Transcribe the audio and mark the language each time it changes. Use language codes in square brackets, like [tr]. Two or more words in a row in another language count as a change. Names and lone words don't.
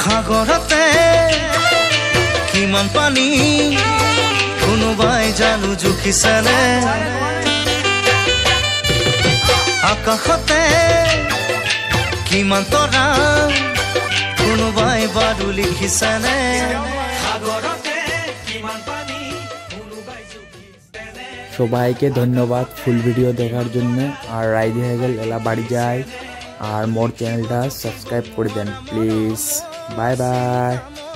[as] সাগৰতে কিমান পানী কোনোবাই জানো জুখিছেনে আকাশতে কিমান তৰা কোনোবাই বাৰু লিখিছেনে সাগৰতে কিমান পানী কোনোবাই জুখিছেনে [bn] সবাইকে ধন্যবাদ [en] full video [bn] দেখার জন্য আর রাইডি হয়ে গেল এলা বাড়ি যায় আর মোর চ্যানেলটা সাবস্ক্রাইব করে দেন [en] please bye bye